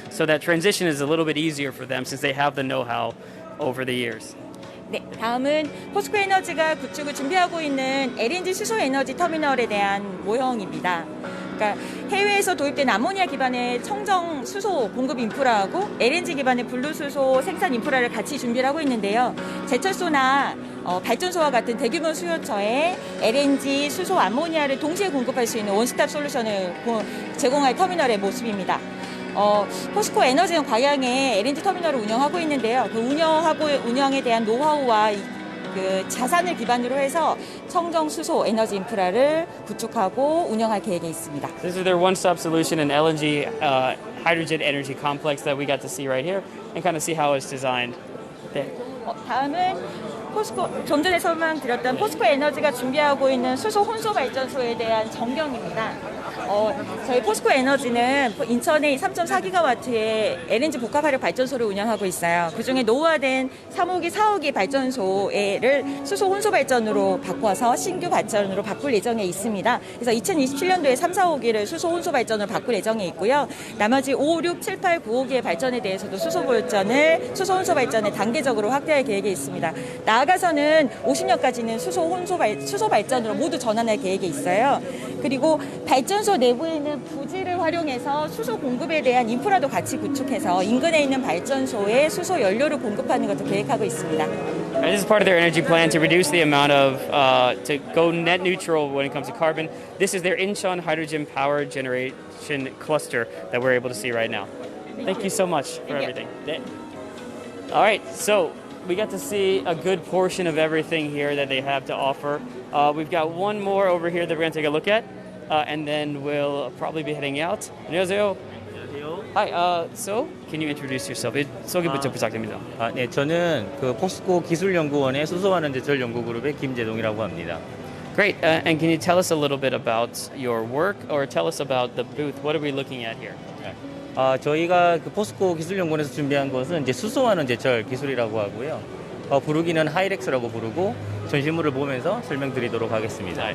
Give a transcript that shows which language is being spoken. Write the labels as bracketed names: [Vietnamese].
[English] So that transition is a little bit easier for them since they have the know-how over the years. [Korean] 네, 다음은 포스코 에너지가 구축을 준비하고 있는 LNG 수소 에너지 터미널에 대한 모형입니다. 그러니까 해외에서 도입된 아모니아 기반의 청정 수소 공급 인프라하고 LNG 기반의 블루 수소 생산 인프라를 같이 준비를 하고 있는데요. 제철소나 발전소와 같은 대규모 수요처에 LNG, 수소, 아모니아를 동시에 공급할 수 있는 원스톱 솔루션을 제공할 터미널의 모습입니다. 포스코 에너지는 광양에 LNG 터미널을 운영하고 있는데요. 그 운영에 대한 노하우와 그 자산을 기반으로 해서 청정 수소 에너지 인프라를 구축하고 운영할 계획에 있습니다. [English] This is their one-stop solution in LNG hydrogen energy complex that we got to see right here and kind of see how it's designed. [Korean] 네. 다음은 좀 전에 설명드렸던 포스코 에너지가 준비하고 있는 수소 혼소 발전소에 대한 전경입니다. 저희 포스코 에너지는 인천에 3.4기가와트의 LNG 복합화력 발전소를 운영하고 있어요. 그중에 노후화된 3호기, 4호기 발전소를 수소 혼소 발전으로 바꿔서 신규 발전으로 바꿀 예정에 있습니다. 그래서 2027년도에 3, 4호기를 수소 혼소 발전으로 바꿀 예정에 있고요. 나머지 5, 6, 7, 8, 9호기의 발전에 대해서도 수소 혼소 발전을 단계적으로 확대할 계획에 있습니다. 나아가서는 50년까지는 수소 발전으로 모두 전환할 계획에 있어요. 그리고 발전소 내부에 있는 부지를 활용해서 수소 공급에 대한 인프라도 같이 구축해서 인근에 있는 발전소에 수소 연료를 공급하는 것도 계획하고 있습니다. [English] And this is part of their energy plan to reduce the amount of to go net neutral when it comes to carbon. This is their Incheon hydrogen power generation cluster that we're able to see right now. Thank you so much for everything. All right, so we got to see a good portion of everything here that they have to offer. We've got one more over here that we're going to take a look at, and then we'll probably be heading out. [Korean] 안녕하세요. [English] Hi, so can you introduce yourself? [Korean] 소개부터 부탁드립니다. 네, 저는 그 포스코 기술연구원의 수소환원 제철 연구그룹의 김재동이라고 합니다. [English] Great. And can you tell us a little bit about your work, or tell us about the booth? What are we looking at here? [Korean] 저희가 그 포스코 기술연구원에서 준비한 것은 이제 수소환원 제철 기술이라고 하고요. 부르기는 하이렉스라고 부르고 전시물을 보면서 설명드리도록 하겠습니다.